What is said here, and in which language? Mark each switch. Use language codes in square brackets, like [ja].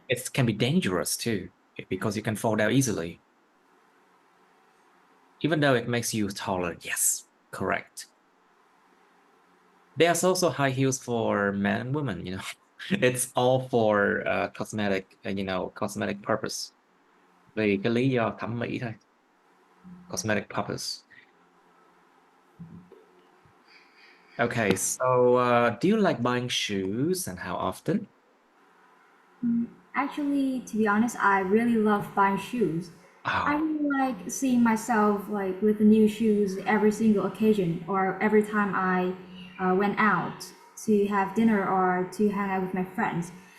[en] it can be dangerous too, because you can fall down easily, even though it makes you taller. Yes, correct. There's also high heels for men and women, you know. It's all for cosmetic, cosmetic purpose. [vi] Vì cái lý do thẩm mỹ thôi, [en] cosmetic purpose. Okay, so do you like buying shoes and how often? actually, to be honest, I really love buying shoes. I really like seeing myself like with the new shoes every single occasion or every time I went out to have dinner or to hang out with my friends.